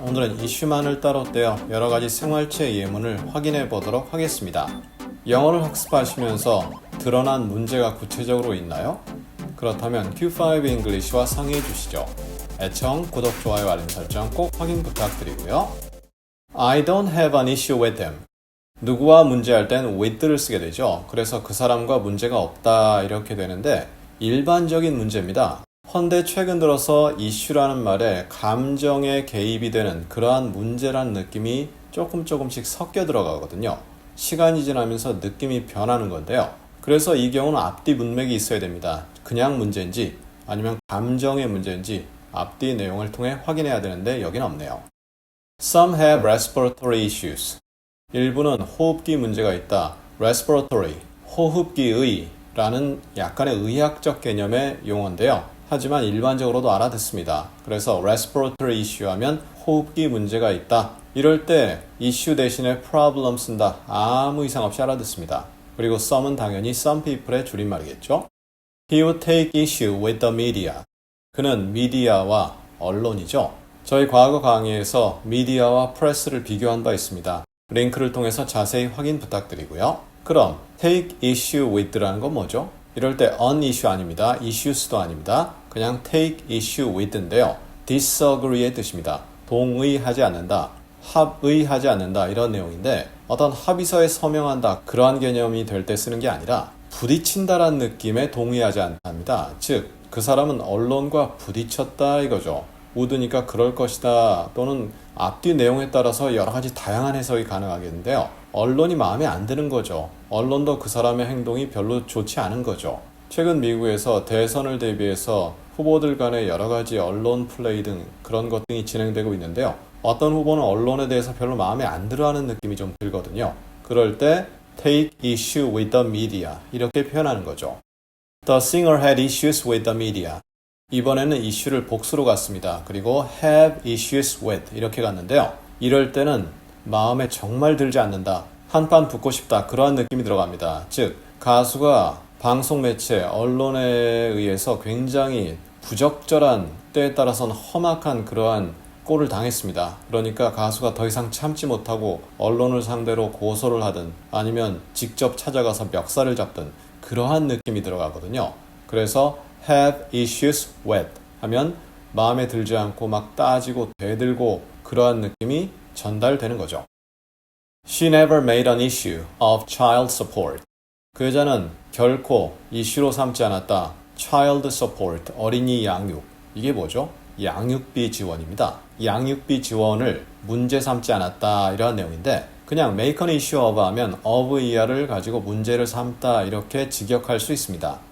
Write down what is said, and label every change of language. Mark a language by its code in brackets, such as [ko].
[ko] 오늘은 이슈만을 따로 떼어 여러가지 생활체 예문을 확인해 보도록 하겠습니다. 영어를 학습하시면서 드러난 문제가 구체적으로 있나요? 그렇다면 Q5 English와 상의해 주시죠. 애청, 구독, 좋아요, 알림 설정 꼭 확인 부탁드리고요. [en] I don't have an issue with them. [ko] 누구와 문제할 땐 with를 쓰게 되죠. 그래서 그 사람과 문제가 없다 이렇게 되는데 일반적인 문제입니다. 헌데 최근 들어서 이슈라는 말에 감정에 개입이 되는 그러한 문제라는 느낌이 조금씩 섞여 들어가거든요. 시간이 지나면서 느낌이 변하는 건데요. 그래서 이 경우는 앞뒤 문맥이 있어야 됩니다. 그냥 문제인지 아니면 감정의 문제인지 앞뒤 내용을 통해 확인해야 되는데 여긴 없네요. [en] Some have respiratory issues. [ko] 일부는 호흡기 문제가 있다. respiratory, 호흡기의 라는 약간의 의학적 개념의 용어인데요. 하지만 일반적으로도 알아듣습니다. 그래서 [en] respiratory issue [ko] 하면 호흡기 문제가 있다. 이럴 때 issue 대신에 problem 쓴다. 아무 이상 없이 알아듣습니다. 그리고 some은 당연히 [en] some people [ko] 의 줄임말이겠죠. [en] He would take issue with the media. [ko] 그는 미디어와 언론이죠. 저희 과거 강의에서 미디어와 프레스를 비교한 바 있습니다. 링크를 통해서 자세히 확인 부탁드리고요. 그럼 [en] take issue with [ko] 라는 건 뭐죠? 이럴 때 [en] an issue [ko] 아닙니다. issues도 아닙니다. 그냥 [en] take issue with [ko] 인데요. disagree의 뜻입니다. 동의하지 않는다, 합의하지 않는다 이런 내용인데 어떤 합의서에 서명한다 그러한 개념이 될 때 쓰는 게 아니라 부딪힌다라는 느낌에 동의하지 않답니다. 즉, 그 사람은 언론과 부딪혔다 이거죠. would니까 그럴 것이다 또는 앞뒤 내용에 따라서 여러 가지 다양한 해석이 가능하겠는데요. 언론이 마음에 안 드는 거죠. 언론도 그 사람의 행동이 별로 좋지 않은 거죠. 최근 미국에서 대선을 대비해서 후보들 간의 여러 가지 언론 플레이 등 그런 것 등이 진행되고 있는데요. 어떤 후보는 언론에 대해서 별로 마음에 안 들어하는 느낌이 좀 들거든요. 그럴 때 [en] take issue with the media [ko] 이렇게 표현하는 거죠. [en] The singer had issues with the media. [ko] 이번에는 이슈를 복수로 갔습니다. 그리고 [en] have issues with [ko] 이렇게 갔는데요. 이럴 때는 마음에 정말 들지 않는다. 한판 붙고 싶다. 그러한 느낌이 들어갑니다. 즉, 가수가 방송 매체, 언론에 의해서 굉장히 부적절한 때에 따라서는 험악한 그러한 꼴을 당했습니다. 그러니까 가수가 더 이상 참지 못하고 언론을 상대로 고소를 하든 아니면 직접 찾아가서 멱살을 잡든 그러한 느낌이 들어가거든요. 그래서 [en] have issues with [ko] 하면 마음에 들지 않고 막 따지고 대들고 그러한 느낌이 전달되는 거죠. [en] She never made an issue of child support. [ko] 그 여자는 결코 이슈로 삼지 않았다. child support, 어린이 양육. 이게 뭐죠? 양육비 지원입니다. 양육비 지원을 문제 삼지 않았다 이러한 내용인데 그냥 [en] make an issue of [ko] 하면 of 이하를 가지고 문제를 삼다 이렇게 직역할 수 있습니다.